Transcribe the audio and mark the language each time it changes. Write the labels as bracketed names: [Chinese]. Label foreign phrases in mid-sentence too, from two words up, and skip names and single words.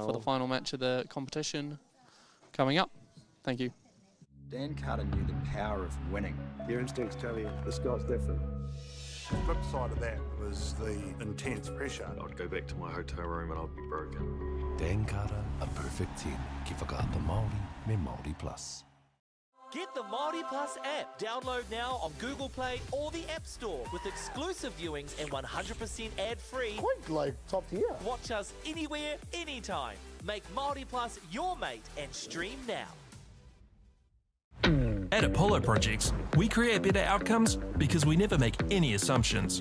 [English] for the final match of the competition coming up. Thank you. Dan Carter knew the power of winning. Your instincts tell you the Scots different. The flip side of that was the intense pressure. I'd go back to my hotel room and I'd be broken. Dan Carter, a perfect 10. [Māori] Ki whakaata Māori me Māori Plus. [English] Get the Māori Plus app. Download now on Google Play or the App Store with exclusive viewings and 100% ad-free. Quite like top tier. Watch us anywhere, anytime. Make Māori Plus your mate and stream now. At Apollo Projects, we create better outcomes because we never make any assumptions.